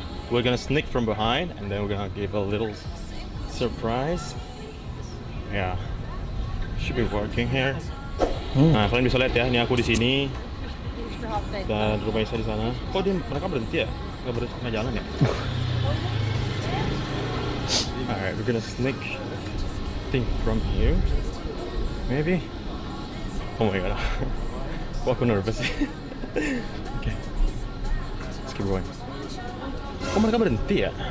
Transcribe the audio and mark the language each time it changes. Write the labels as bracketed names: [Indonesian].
[English] We're gonna sneak from behind, and then we're gonna give a little surprise. Yeah, should be working here. [Indonesian] Nah, kalian bisa lihat ya, ini aku di sini dan Rumah Isa di sana. Kok mereka berhenti ya? Nggak jalan ya? [English] Alright, we're gonna sneak thing from here. Maybe. Oh my god. [Indonesian] Kok aku nervous sih? Oke. [English] Let's keep going. [Indonesian] Kok mereka berhenti ya?